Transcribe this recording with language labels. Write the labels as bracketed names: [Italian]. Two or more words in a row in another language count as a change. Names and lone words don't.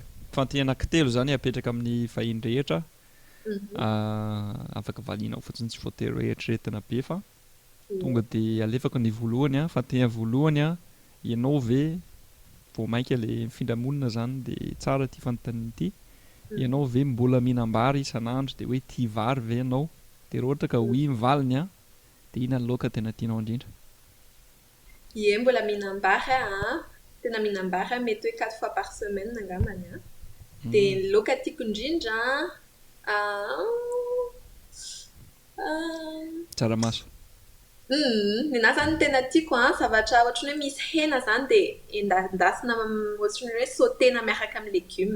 [Malagasy] Fanteny anankitelo zany apetraka amin'ny vahiny rehetra. Afaka valianao fotsiny tsy voatery hoe eritreretina be fa tonga dia alefako ny voalohany fanteny voalohany ianao ve vao mainka le mifindra monina zany dia tsara ty fanontaniana ity. Ianao ve mbola mihinam-bary isan'andro dia hoe tia vary ve ianao? Dia raha ohatra ka oui mivaliny dia inona ny laoka tena tianao indrindra? Ie, mbola mihinam-bary tena mihinam-bary mety hoe 4 [French] fois par semaine [Malagasy] angambany dia ny laoka tiako indrindra tsaramaso. Ninahy zany tena tiako zavatra ohatrany hoe misy hena zany dia endasina ohatrany hoe sautena miaraka amin'ny légumes.